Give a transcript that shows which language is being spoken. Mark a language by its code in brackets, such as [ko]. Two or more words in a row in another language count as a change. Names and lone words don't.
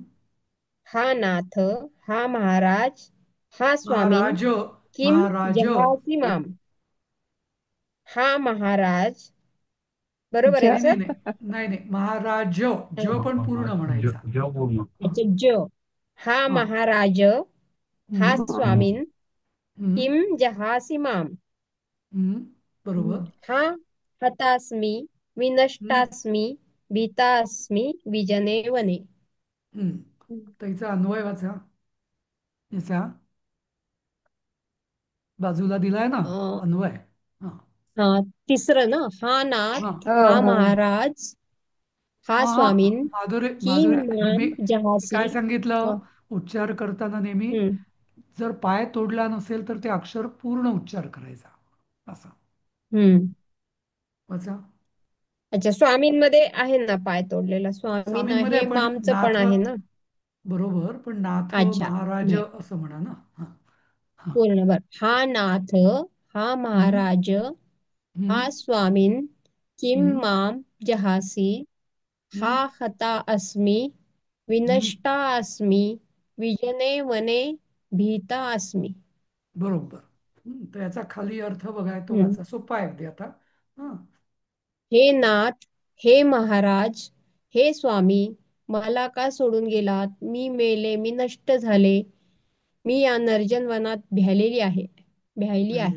[sa] हा नाथ, हा महाराज, हा स्वामीन महाराज, किम महाराज. जहासी माम. हा महाराज, [mr] बरोबर आहे ज ना नाही नाही सर? नाही नाही नाही, महाराज ज पण पूर्ण म्हणायचा. जेव्हा बोलणं हा अच्छा ज. हा हा. [sa] महाराज, हा हम्म, स्वामीन हम्म, किम जहासी माम. [mr] हम्म. बरोबर. [sa] हा हतास्मी, हम्म, विनष्टास्मी, भीतास्मी, विजने वने. हम्म. [mr] त्याचा अन्वय वाचा याचा बाजूला दिलाय ना अं, अन्वय. हा हा तिसरं ना, हा हा [sa] नाथ, [mr] हो हा हो. [sa] महाराज, हा [mr] हा हा. [sa] स्वामीन [mr] माधुरी की माधुरी मान नेहमी [sa] जहासी. [mr] काय सांगितलं उच्चार करताना नेहमी, हम्म जर पाय तोडला नसेल तर ते अक्षर पूर्ण उच्चार करायचा असं हम्म. वाचा. अच्छा स्वामींमध्ये आहे ना पाय तोडलेला, स्वामीन स्वामींमध्ये आहे, पण मामचं पण नाथ आहे ना. बरोबर, पण नाथ अच्छा महाराज नाही, असं म्हणा ना. हा हा. पूर्ण बर. [sa] हा नाथ, [mr] हा हम्म, [sa] महाराज, हा हम्म, स्वामीन किम हम्म, माम जहासी. हा हम्म, हता अस्मी, हम्म. विनष्टा अस्मी, विजने वने भीता अस्मी. [mr] बरोबर. तर याचा खाली अर्थ बघाय तो हम्म. वाचा, सोपा आहे अगदी आता. हा हे नाथ, हे महाराज, हे स्वामी, मला का सोडून गेलात? मी मेले, मी नष्ट झाले, मी या निर्जन वनात भ्यायली आहे.